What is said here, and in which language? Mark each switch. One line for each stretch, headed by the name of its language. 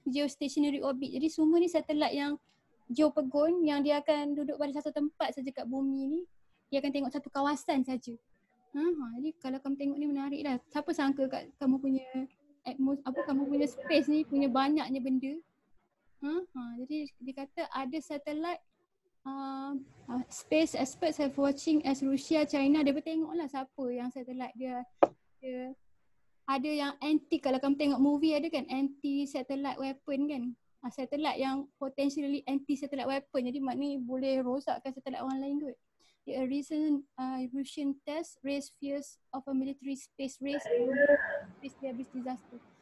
English: Geostationary orbit.
Malay: Jadi semua ni satelit yang geopegon yang dia akan duduk pada satu tempat saja kat bumi ni. Dia akan tengok satu kawasan saja. Jadi kalau kamu tengok ni menarik lah. Siapa sangka kat kamu punya kamu punya space ni punya banyaknya benda. Jadi dia kata ada satelit
English: space experts have watching as
Malay: Rusia, China. Dia bertengok lah siapa yang satelit dia ada yang anti. Kalau kamu tengok movie ada kan
English: anti satellite weapon
Malay: kan. Satelit yang
English: potentially anti satellite weapon.
Malay: Jadi maknanya boleh rosakkan satelit orang lain kot.
English: A recent Russian test raised fears of a military space race space disaster.